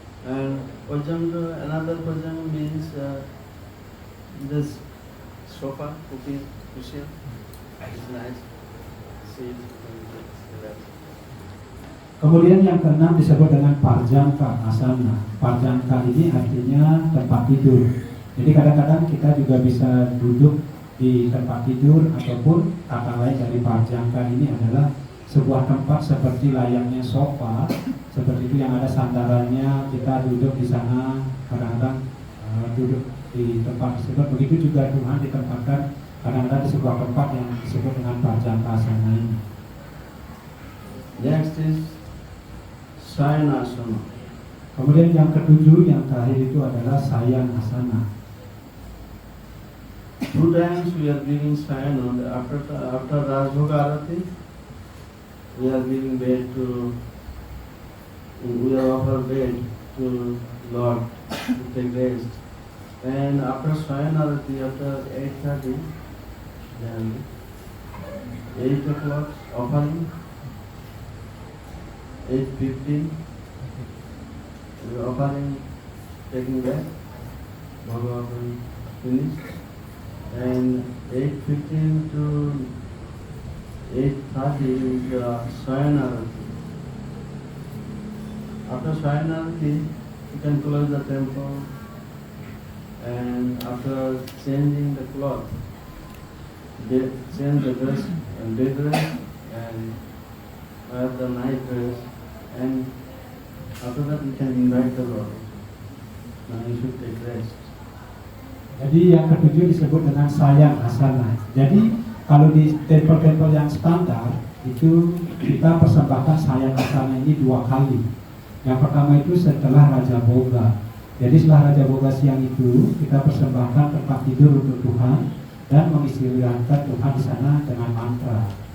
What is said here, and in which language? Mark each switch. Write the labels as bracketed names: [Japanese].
[English] And Parjanga, another Parjanga means this sofa, cushion. It's nice. Sit and relax. [Indonesian] Kemudian yang keenam disebut dengan parjangka asana. Parjangka ini artinya tempat tidur. Jadi kadang-kadang kita juga bisa duduk di tempat tidur, ataupun kata lain dari parjangka ini adalah sebuah tempat seperti layaknya sofa, seperti itu yang ada sandarannya, kita duduk di sana, kadang-kadang duduk di tempat tersebut. Begitu juga Tuhan ditempatkan kadang-kadang di sebuah tempat yang disebut dengan parjangka asana ini. [English] Next is Sayanasana. [Indonesian] Kemudian yang ketujuh, yang terakhir itu adalah Sayanasana. [English] 2 times we are giving Sayana. After Rajbhoga Arati, we are giving bed to, we are offer bed to Lord to take rest. And after Sayana Arati, after 8:30, then 8 o'clock offering, 8:15, we are offering, taking back, Bhagavad offering finished. And 8:15 to 8:30 is Sayanarati. After Sayanarati, you can close the temple, and after changing the cloth, change the dress and day dress, and wear the night dress, and after that you can invite the Lord. Now you should take rest. [Indonesian] Jadi yang ketujuh disebut dengan Sayanasana. Jadi kalau di tempel-tempel yang standar itu kita persembahkan Sayanasana ini 2 kali. Yang pertama itu setelah Raja Boga. Jadi setelah Raja Boga siang itu kita persembahkan tempat tidur untuk Tuhan dan mengistirahatkan Tuhan di sana dengan mantra.